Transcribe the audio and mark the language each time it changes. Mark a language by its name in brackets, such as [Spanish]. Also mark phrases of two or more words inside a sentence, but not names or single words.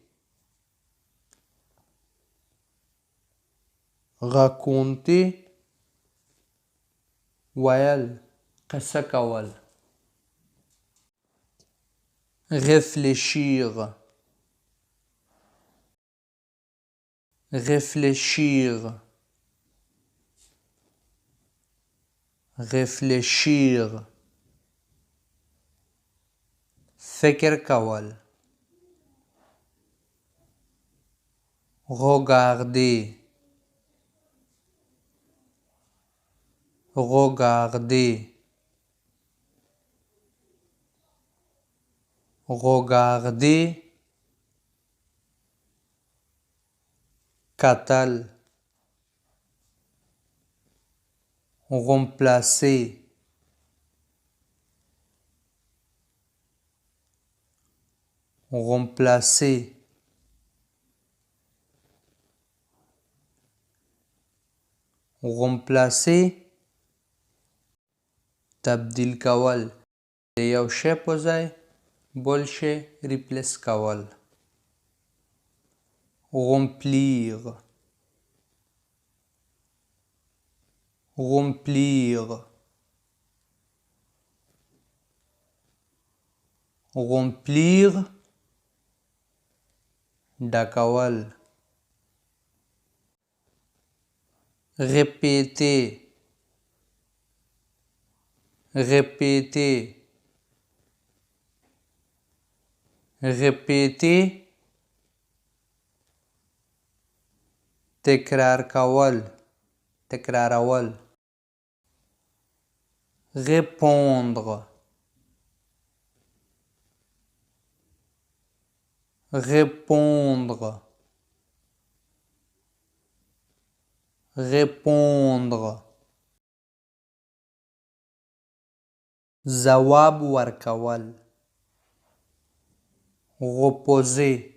[French] raconter [Pashto] ویل قصه کول [French] réfléchir réfléchir réfléchir [Pashto] فکر کول [French] regarder regarder regarder کتل remplacer remplacer remplacer [Pashto] تبدیل کول د یو شی په ځای بل شی ریپلیس کول remplir [French] remplir remplir [Pashto] ډکول [French] répéter répéter répéter [Pashto] تکرار کول تکرارول [French] répondre répondre répondre [Pashto] ځواب ورکول [French] reposer